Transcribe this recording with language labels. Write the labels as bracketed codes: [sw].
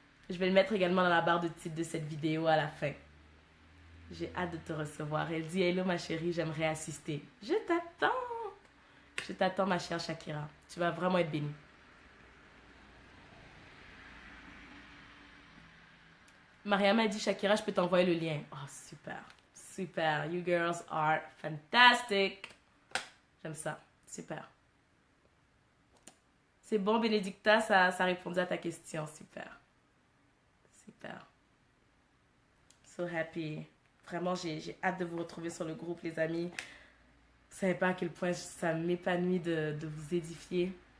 [fr] Je vais le mettre également dans la barre de titre de cette vidéo à la fin. J'ai hâte de te recevoir. Elle dit, hello ma chérie, j'aimerais assister. Je t'attends. Je t'attends ma chère Shakira. Tu vas vraiment être bénie. Mariama a dit, Shakira, je peux t'envoyer le lien. Oh, super. Super. [en] You girls are fantastic. [fr] J'aime ça. Super. C'est bon, Bénédicta, ça répondait à ta question. Super. Super. [en] So happy. [fr] Vraiment, j'ai hâte de vous retrouver sur le groupe, les amis. Vous savez pas à quel point ça m'épanouit de vous édifier.